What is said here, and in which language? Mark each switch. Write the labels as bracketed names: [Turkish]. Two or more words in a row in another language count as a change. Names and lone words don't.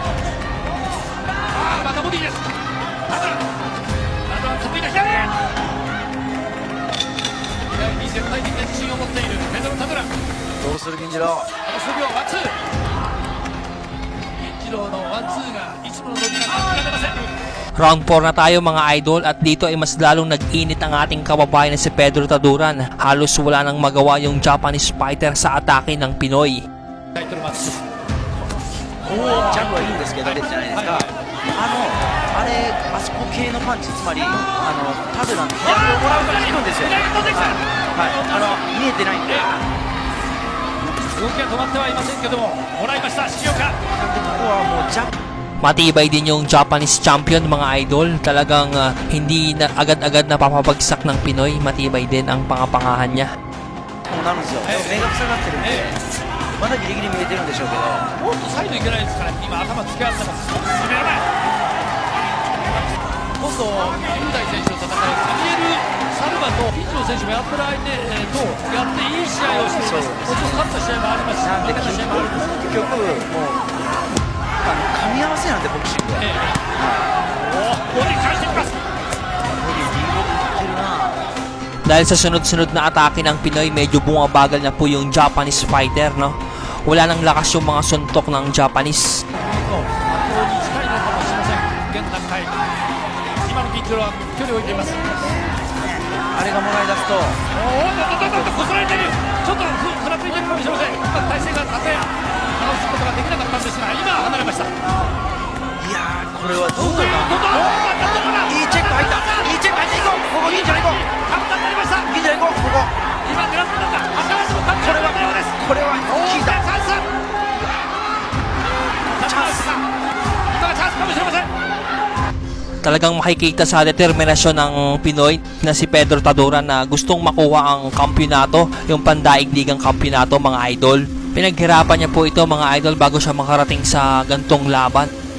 [Japanese] またボディです。ただ得意な左へ。左に絶対的な自信を持っているペドロ・タドラン。どうする銀次郎。数秒ワンツー。銀次郎のワンツーがいつもの伸びが感じられません。 [Filipino] Round 4 na tayo mga idol at dito ay mas lalong nag-init ang ating kababayan na si Pedro Taduran. Halos wala nang magawa yung [English] Japanese fighter [Filipino] sa atake ng Pinoy. [Japanese] タイトルマッチ。ジャブはいいんですけど、じゃないですか。あれ、あそこ系のパンチ、つまり、タドラン、左をもらうから効くんですよ。はい、見えてないんで。動きは止まってはいませんけども、もらいました、重岡。なんで、ここはもうジャブ。 [Filipino] Matibay din yung [English] Japanese champion [Filipino] mga idol. Talagang hindi na agad-agad napapabagsak ng Pinoy. Matibay din ang pangapangahan niya. [Japanese] こうなるんですよ。でも目が塞がってるんで、まだギリギリ見えてるんでしょうけど。もっとサイドいけないですから、今頭突き合ってます。攻められない。今度、雄大選手と戦うサミエル・サルバとピッチの選手もやってる相手とやっていい試合をしています。もちろん勝った試合もありますし、なんで負けた試合もあります。結局、もう、噛み合わせなんで、ボクシングは。ボディ返していきます。 [Filipino] Dahil sa sunod-sunod na atake ng Pinoy, medyo bumabagal na po yung [English] Japanese fighter, [Filipino] no? Wala nang lakas yung mga suntok ng Japanese. [Japanese] あれがもらい出すと、こすられている。ちょっとふらついているかもしれません。体勢が立て直すことができなかったんですが、今離れました。いやー、これはどうかな。いいチェック入った。いいチェック入っていこう。ここ銀次郎行こう。簡単になりました。銀次郎行こう。ここ。今狙ってたんだ。これは効いた。チャンス。今がチャンスかもしれません。 [Filipino] Talagang makikita sa determinasyon ng Pinoy na si Pedro Taduran na gustong makuha ang kampyonato, yung pandaigdigang kampyonato mga idol. Pinaghirapan niya po ito mga idol bago siya makarating sa gantong laban.